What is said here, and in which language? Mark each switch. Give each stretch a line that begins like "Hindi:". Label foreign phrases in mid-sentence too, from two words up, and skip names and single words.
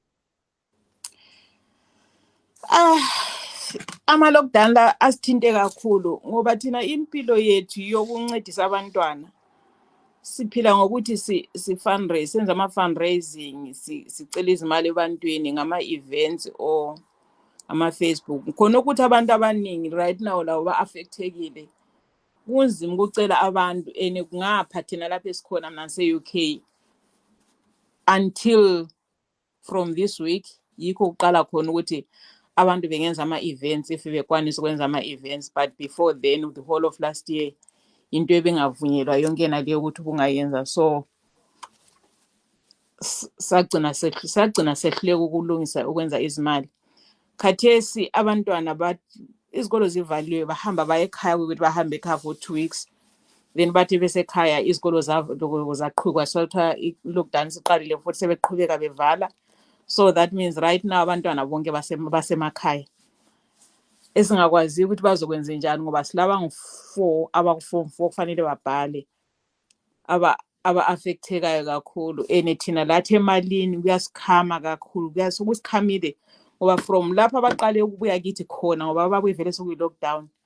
Zulu: Ama-lockdown la asithinte kakhulu ngoba thina impilo yethu yokuncedisa abantwana siphila ngokuthi si-fundraise, senza ama-fundraising, sicela izimali ebantwini ngama-events or ama-Facebook. Khona ukuthi abantu abaningi
English: right now
Zulu: lawo ba-affectekile. Kunzima ukucela abantu and kungapha thina lapho esikhona mna nase-UK
English: until from this week
Zulu: yikho uqala khona ukuthi abantu bengenza ama-events if bekwanisa ukwenza ama-events,
English: but before then the whole of last year into
Zulu: ebengavunyelwa yonke naleyo ukuthi bungayenza. So sagcina sehluleka ukulungisa ukwenza izimali. Khathesi abantwana izikolo zivaliwe bahamba baye ekhaya ukuthi bahambe ekhaya
English: for 2 weeks,
Zulu: then bathi besekhaya izikolo zaqhubeka soltha i-lockdown siqalile futhi sebeqhubeka bevala.
English: So that means right now
Zulu: abantwana bonke basemakhaya esingakwazi ukuthi bazokwenza njani ngoba silaba ngu-4 abaku-form 4 kufanele babhale aba-affectekayo kakhulu. And thina lathi emalini kuyasikhama kakhulu, kusikhamile ngoba from lapho abaqale ukubuya kithi khona ngoba babuyivele sokuyi-lockdown.